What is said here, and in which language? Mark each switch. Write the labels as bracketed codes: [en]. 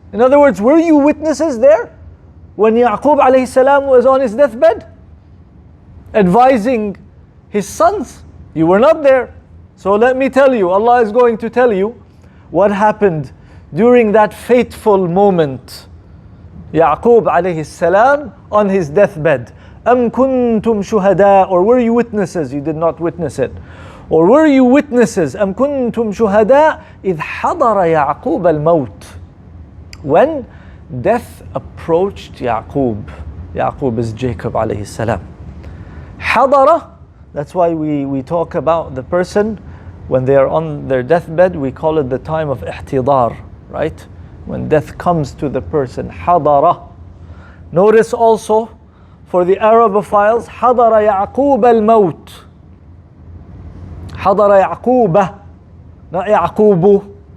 [en] In other words, were you witnesses there when Yaqub alayhi salam was on his deathbed advising his sons? You were not there. So let me tell you, Allah is going to tell you what happened during that fateful moment. Yaqub alayhi salam on his deathbed. [ar] أَمْ كُنْتُمْ شُهَدَاء, [en] or were you witnesses? You did not witness it. Or were you witnesses? [ar] أَمْ كُنْتُمْ شُهَدَاء إِذْ حَضَرَ يَعْقُوبَ الْمَوْتِ, [en] when death approached Yaqub. Yaqub is Jacob alayhi salam. حَضَرَ, that's why we talk about the person when they are on their deathbed, we call it the time of ihtidar, right? When death comes to the person, حَضَرَ. Notice also, for the Arabophiles, [ar] حَضَرَ يَعْقُوبَ الْمَوْتِ. حَضَرَ يَعْقُوبَ, [en] not [ar] يَعْقُوبُ.